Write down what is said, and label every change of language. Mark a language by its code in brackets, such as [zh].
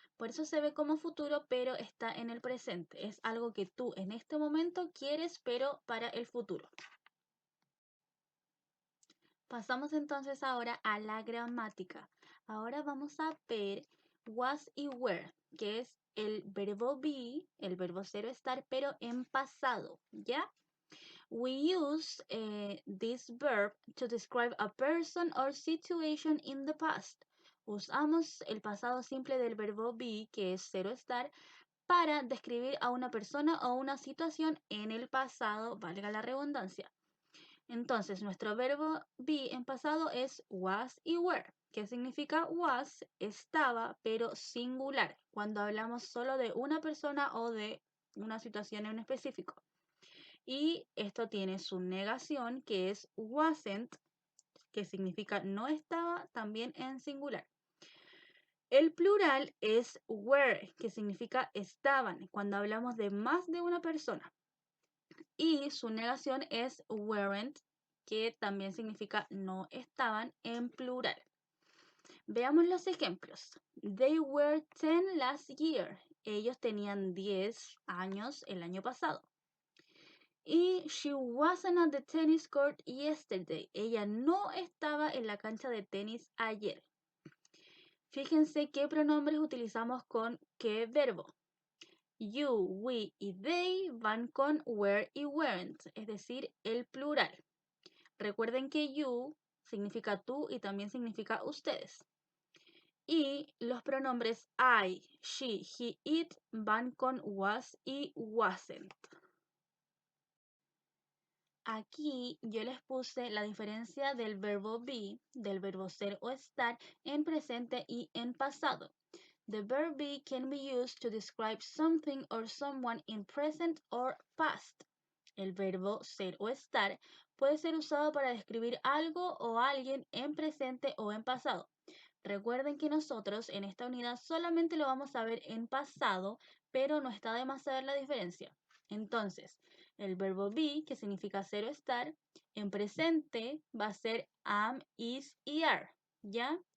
[es] Por eso se ve como futuro, pero está en el presente. Es algo que tú en este momento quieres, pero para el futuro. Pasamos entonces ahora a la gramática. Ahora vamos a ver was y were, que es el verbo be, el verbo ser o estar, pero en pasado, ¿ya? [en] We use this verb to describe a person or situation in the past. [es] Usamos el pasado simple del verbo be, que es ser o estar, para describir a una persona o una situación en el pasado, valga la redundancia. Entonces, nuestro verbo be en pasado es was y were, que significa was, estaba, pero singular, cuando hablamos solo de una persona o de una situación en específico. Y esto tiene su negación, que es wasn't, que significa no estaba, también en singular. El plural es were, que significa estaban, cuando hablamos de más de una persona. Y su negación es weren't, que también significa no estaban en plural. Veamos los ejemplos. [en] They were 10 last year. [es] Ellos tenían 10 años el año pasado. [en] Y she wasn't at the tennis court yesterday. [es] Ella no estaba en la cancha de tenis ayer. Fíjense qué pronombres utilizamos con qué verbo. You, we y they van con were y weren't, es decir, el plural. Recuerden que you significa tú y también significa ustedes. Y los pronombres I, she, he, it van con was y wasn't. Aquí yo les puse la diferencia del verbo be, del verbo ser o estar en presente y en pasado. [en] The verb be can be used to describe something or someone in present or past. [es] El verbo ser o estar puede ser usado para describir algo o alguien en presente o en pasado. Recuerden que nosotros en esta unidad solamente lo vamos a ver en pasado, pero no está de más saber la diferencia. Entonces, el verbo be, que significa ser o estar, en presente va a ser am, is y are, ¿ya?